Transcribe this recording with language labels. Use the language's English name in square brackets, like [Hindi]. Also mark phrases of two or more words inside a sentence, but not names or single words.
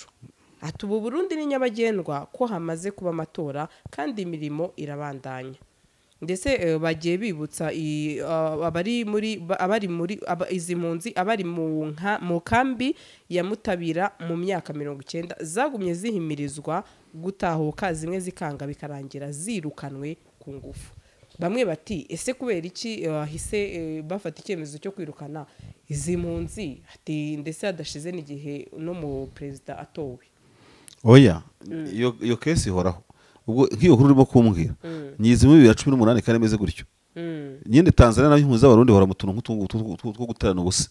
[Rundi] Ati ubu Burundi ni nyabagendwa ko hamaze kuba amatora kandi imirimo irabandanya. Ndetse bagiye bibutsa abari muri izi mpunzi abari mu kambi ya Mutabira mu myaka 90 zagumye zihimirizwa gutahuka zimwe zikanga bikarangira zirukanwe ku ngufu. [Kinyarwanda] Bamwe bati ese kubera iki hise bafata icyemezo cyo kwirukana izi mpunzi ati ndetse adashize n'igihe no mu president atowe. Oya iyo kesi horaho ubwo nk'iyo nkuru urimo kumbwira nyizi mu 2018 kandi meze gutyo nyine Tanzania nayo impunzi z'abarundi bahora mu tuntu two guterana ubusa.